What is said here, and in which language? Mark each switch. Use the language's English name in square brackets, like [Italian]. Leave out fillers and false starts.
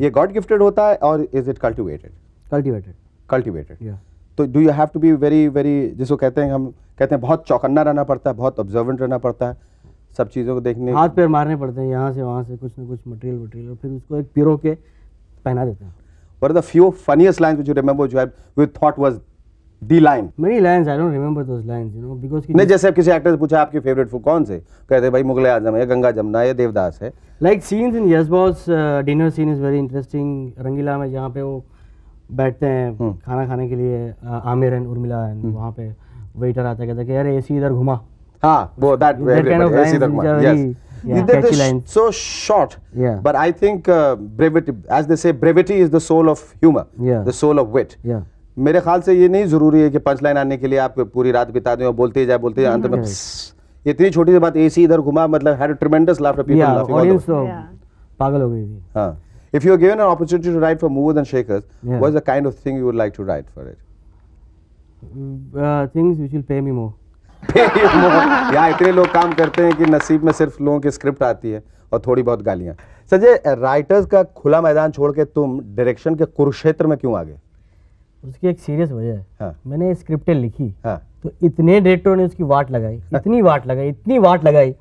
[Hindi] ये God gifted होता है और [English] Is it cultivated? [Hindi] कल्टिवेटेड। तो [English] do you have to be very very, [Hindi] जिसको कहते हैं, हम कहते हैं बहुत चौकन्ना रहना पड़ता है, बहुत ऑब्जर्वेंट रहना पड़ता है, सब चीज़ों को देखने, हाथ पैर मारने पड़ते हैं यहाँ से वहाँ से, कुछ ना कुछ मटेरियल, और फिर उसको एक पिरो के पहना देते हैं। [English] What are the few funniest lines which you remember which you thought was the line? Many lines, I don't remember those lines, you know, because [Hindi] नहीं, जैसे किसी एक्टर से पूछा आपकी फेवरेट फूड कौन से, कहते भाई मुगले आजम है, गंगा जमुना है, देवदास है। [English] Like scenes in Yes Boss, dinner scene is very interesting. [Hindi] रंगीला में जहाँ पे वो बैठते हैं खाना खाने के लिए, आमिर एंड उर्मिला, वहाँ पे वेटर आता है, कहता है कि यार एसी इधर घुमा। हाँ, वो that [English] kind of lines which are very, yeah, catchy lines. So short, Yeah. but I think brevity, as they say, brevity is the soul of humor, Yeah. the soul of wit. Yeah. [Hindi] मेरे ख्याल से ये नहीं जरूरी है कि punch line आने के लिए आप पूरी रात बिता दें और बोलते ही बोलते जाए, अंत में ये इतनी छोटी सी बात, एसी इधर घुमा, मतलब [English] had a tremendous laughter, people Yeah, laughing all the audience way. [Hindi] तो पागल हो गई थी। हाँ. [English] If you are given an opportunity to write for Movers and Shakers, Yeah. what's the kind of thing you would like to write for it? Things which will pay me more. [Hindi] यहाँ इतने लोग काम करते हैं कि नसीब में सिर्फ लोगों की स्क्रिप्ट आती है और थोड़ी बहुत गालियाँ। संजय, राइटर्स का खुला मैदान छोड़ के तुम डायरेक्शन के कुरुक्षेत्र में क्यों आ गए? उसकी एक सीरियस वजह है। हाँ. मैंने स्क्रिप्टें लिखी, हाँ. तो इतने डायरेक्टरों ने उसकी वाट लगाई, इतनी वाट लगाई